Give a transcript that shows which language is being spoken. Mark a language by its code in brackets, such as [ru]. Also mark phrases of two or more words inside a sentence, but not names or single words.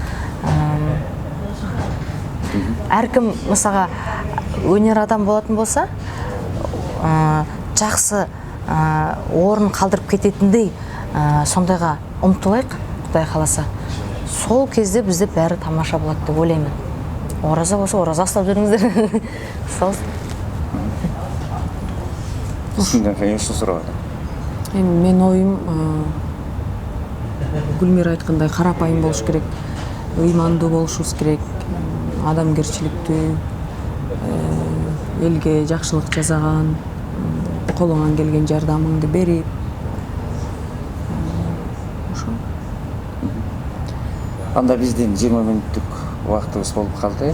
[kk] Әркім мысалға өнер адам болатын болса, жақсы орын қалдырып кететіндей сондайға ұмтылайық, Құдай қаласа. Сол кезде бізде бәрі тамаша болады деп ойлаймын. Ораза болса, ораза ұстап жүріңіздер. Сол. Сізден кейін шу сұрады. [ky] Мен ойым Гүлмира айткандай карапайым болуш керек, ыймандуу болушубуз керек, адамгерчиликтүү, элге жакшылык жасаган, колуңан келген жардамыңды берип, ошо. Анда биздин 20 мүнөттүк убактыбыз болуп калды.